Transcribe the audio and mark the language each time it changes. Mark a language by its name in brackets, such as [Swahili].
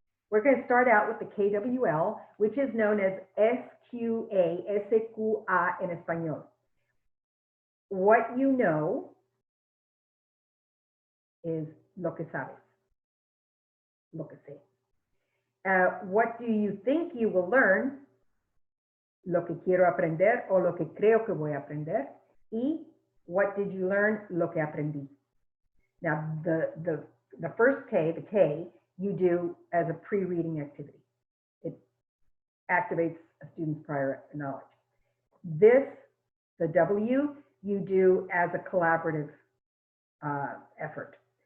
[English] We're going to start out with the KWL, which is known as SQA, SQA [Spanish] en español. [English] What you know is [Spanish] lo que sabes, lo que sé. [English] What do you think you will learn? [Spanish] Lo que quiero aprender o lo que creo que voy a aprender. Y [English] what did you learn? [Spanish] Lo que aprendí. [English] Now, the first K, the K, you do as a pre-reading activity. It activates a student's prior knowledge. This, the W, you do as a collaborative effort.